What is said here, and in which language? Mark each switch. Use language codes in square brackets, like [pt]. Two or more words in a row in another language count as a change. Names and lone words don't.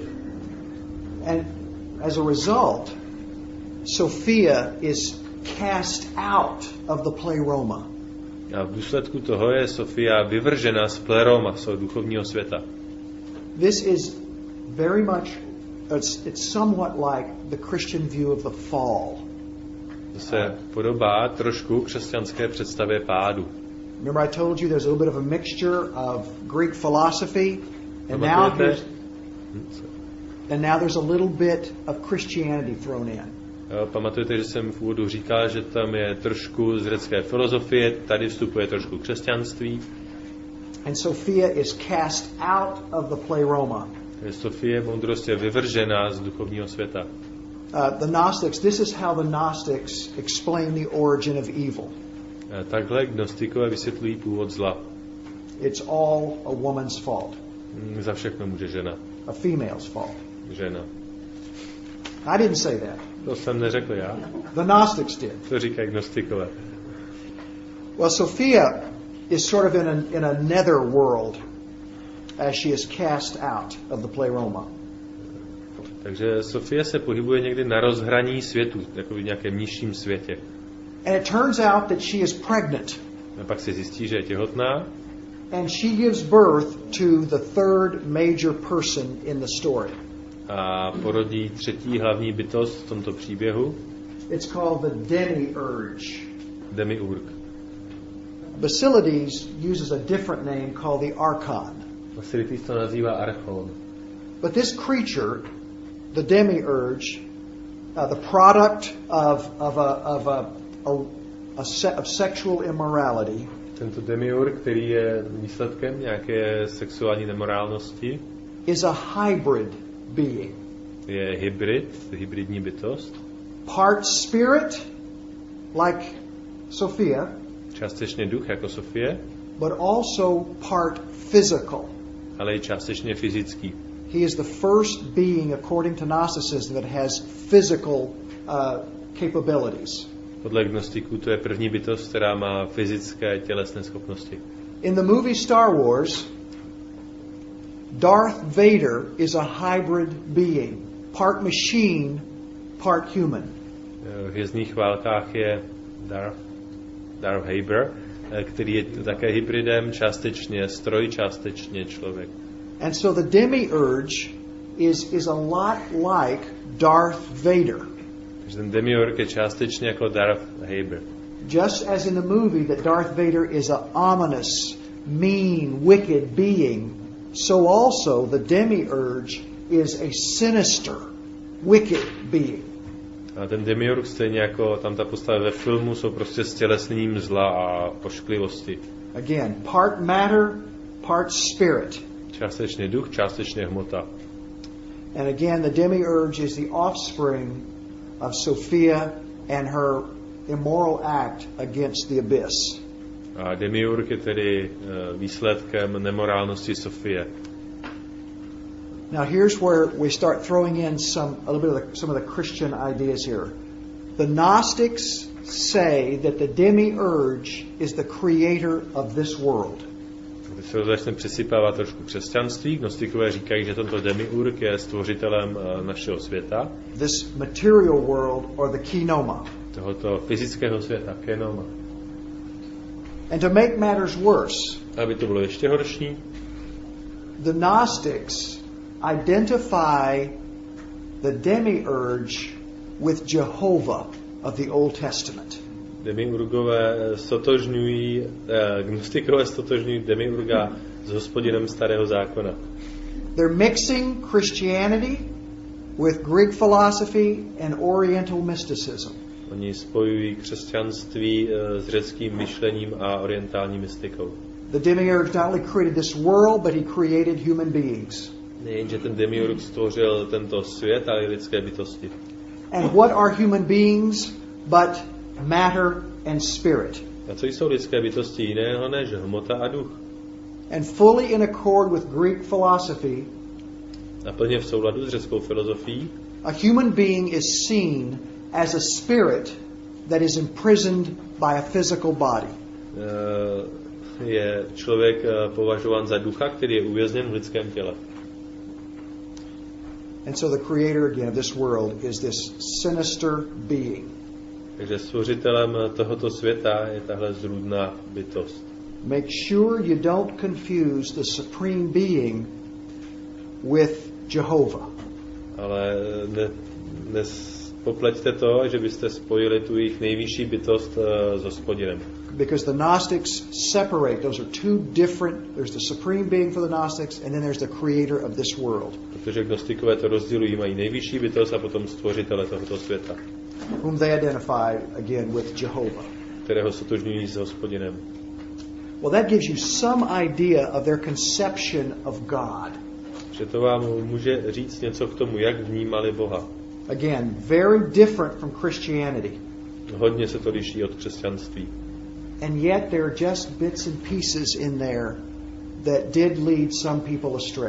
[en] And as a result, Sophia is cast out of the pleroma. [cs] A v důsledku toho je Sofia vyvržena z pleroma, z duchovního světa. [en] This is very much, it's somewhat like the Christian view of the fall. [cs] To se podobá trošku křesťanské představě pádu. [en] Remember I told you there's a little bit of a mixture of Greek philosophy And now there's a little bit of Christianity thrown in. [cs] Pamatujete, že jsem v úvodu říkal, že tam je trošku z řecké filozofie, tady vstupuje trošku křesťanství. [en] And Sophia is cast out of the pleroma. [cs] Sofie moudrost je vyvržena z duchovního světa. [en] The Gnostics, this is how the Gnostics explain the origin of evil. [cs] Takhle gnostikové vysvětlují původ zla. [en] It's all a woman's fault. [cs] Za všechno může žena. [en] A female's fault. [cs] Žena. [en] I didn't say that. [cs] To jsem neřekl já. [en] The Gnostics did. [cs] To říkají gnostikové. [en] Well, Sophia is sort of in a nether world as she is cast out of the pleroma. [cs] Takže Sofie se pohybuje někdy na rozhraní světů, jako v nějakém nižším světě. [en] And it turns out that she is pregnant. [cs] A pak se zjistí, že je těhotná. [en] And she gives birth to the third major person in the story. [cs] A porodí třetí hlavní bytost v tomto příběhu. [en] It's called the demiurge. [cs] Demiurg. [en] Basilides uses a different name called the archon. [cs] Basilides to nazývá archon. [en] But this creature, the demiurge, the product of sexual immorality, [cs] tento demiurg, který je výsledkem nějaké sexuální nemorálnosti, [en] is a hybrid being. [cs] Je hybridní bytost. [en] Part spirit, like Sophia, [cs] částečně duch jako Sofie, [en] but also part physical. [cs] Ale i částečně fyzický. [en] He is the first being, according to Gnosticism, that has physical capabilities. [cs] Podle gnostiků to je první bytost, která má fyzické tělesné schopnosti. [en] In the movie Star Wars, Darth Vader is a hybrid being, part machine, part human. [cs] V Hvězdných válkách je Darth Vader, který je také hybridem, částečně stroj, částečně člověk. [en] And so the demiurge is a lot like Darth Vader. [cs] Takže ten demiurg je částečně jako Darth Vader. [en] Just as in the movie that Darth Vader is an ominous, mean, wicked being, so also the demiurge is a sinister, wicked being. [cs] A ten demiurg, stejně jako tam ta postava ve filmu, jsou prostě stělesněním zla a ošklivosti. [en] Again, part matter, part spirit. [cs] Částečně duch, částečně hmota. [en] And again, the demiurge is the offspring of Sophia and her immoral act against the abyss. [cs] A demiurg je tedy výsledkem nemorálnosti Sofie. [en] Now here's where we start throwing in some of the Christian ideas here. The Gnostics say that the demiurge is the creator of this world. [cs] Když se začne přisypávat trošku křesťanství, gnostikové říkají, že tento demiurg je stvořitelem našeho světa. [en] This material world or the kenoma. [cs] Tohoto fyzického světa, kenoma. [en] And to make matters worse, [cs] aby to bylo ještě horší, [en] the Gnostics identify the demiurge with Jehovah of the Old Testament. [cs] Demiurgové gnostikové stotožňují demiurga s Hospodinem Starého zákona. [en] They're mixing Christianity with Greek philosophy and Oriental mysticism. [cs] Oni spojují křesťanství s řeckým myšlením a orientální mystikou. [en] The demiurge not only created this world, but he created human beings. [cs] Nejenže ten demiurg stvořil tento svět, ale i lidské bytosti. [en] And what are human beings but matter and spirit? [cs] A co jsou lidské bytosti jiného než hmota a duch? [en] And fully in accord with Greek philosophy, [cs] a plně v souladu s řeckou filozofií, [en] a human being is seen as a spirit that is imprisoned by a physical body. [cs] Je člověk považován za ducha, který je uvězněn v lidském těle. [en] And so the creator again of this world is this sinister being. [cs] Takže stvořitelem tohoto světa je tahle zrůdná bytost. [en] Make sure you don't confuse the supreme being with Jehovah. [cs] Ale popleťte to, že byste spojili tu jejich nejvyšší bytost s Hospodinem. [en] Because the Gnostics separate. Those are two different. There's the supreme being for the Gnostics, and then there's the creator of this world. [cs] Protože gnostikové to rozdělují, mají nejvyšší bytost a potom stvořitele tohoto světa. [en] Whom they identify again with Jehovah. [cs] Kterého sotožňují s Hospodinem. [en] Well, that gives you some idea of their conception of God. [cs] Že to vám může říct něco k tomu, jak vnímali Boha. [en] Again, very different from Christianity. [cs] Hodně se to liší od křesťanství. [en] And yet there are just bits and pieces in there that did lead some people astray.